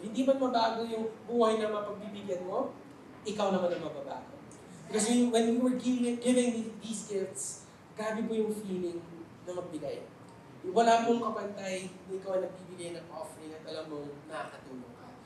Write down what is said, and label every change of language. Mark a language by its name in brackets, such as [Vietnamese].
[Filipino] Hindi man mabago yung buhay na mapagbibigyan mo, ikaw naman ang mababago. [English] Because when we were giving these gifts, [Filipino] grabe po yung feeling na magbigay. Wala pong kapantay na ikaw ang nagbibigay ng offering at alam mo, nakakatulong ka.